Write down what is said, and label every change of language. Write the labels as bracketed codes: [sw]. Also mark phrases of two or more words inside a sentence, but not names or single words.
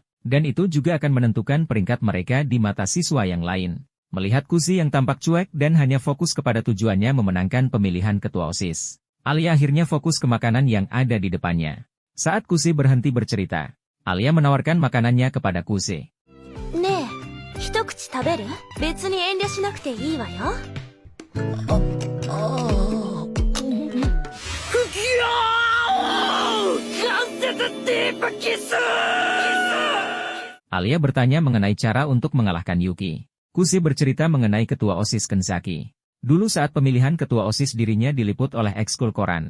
[id] Dan itu juga akan menentukan peringkat mereka di mata siswa yang lain. Melihat Kuse yang tampak cuek dan hanya fokus kepada tujuannya memenangkan pemilihan ketua OSIS, Alia akhirnya fokus ke makanan yang ada di depannya. Saat Kuse berhenti bercerita, Alia menawarkan makanannya kepada Kuse. [ja] ねえ、一口食べる？別に遠慮しなくていいわよ。 [id] Alia bertanya mengenai cara untuk mengalahkan Yuki. Kuse bercerita mengenai ketua OSIS Kenzaki. Dulu saat pemilihan ketua OSIS dirinya diliput oleh ekskul koran.